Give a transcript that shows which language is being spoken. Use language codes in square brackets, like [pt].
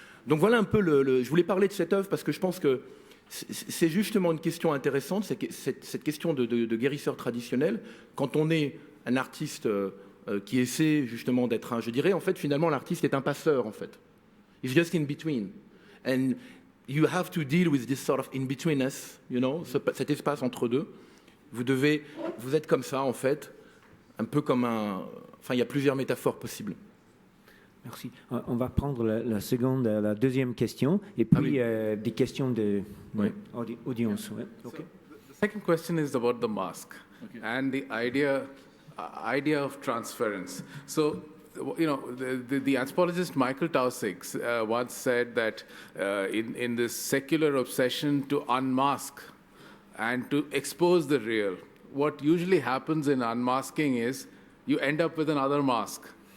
[fr] Donc voilà un peu je voulais parler de cette œuvre parce que je pense que c'est justement une question intéressante, cette question de guérisseur traditionnel. Quand on est un artiste qui essaie justement d'être je dirais, en fait, finalement, l'artiste est un passeur, en fait. [en] He's just in between. And you have to deal with this sort of in-betweenness, you know, [fr] cet espace entre deux. Vous êtes comme ça, en fait, un peu comme enfin, il y a plusieurs métaphores possibles. Merci. On va prendre la deuxième question et puis des questions de audience. Ouais. Okay. [en] The second question is about the mask and the idea of transference. So, you know, the anthropologist Michael Taussig once said that in this secular obsession to unmask and to expose the real, what usually happens in unmasking is you end up with another mask.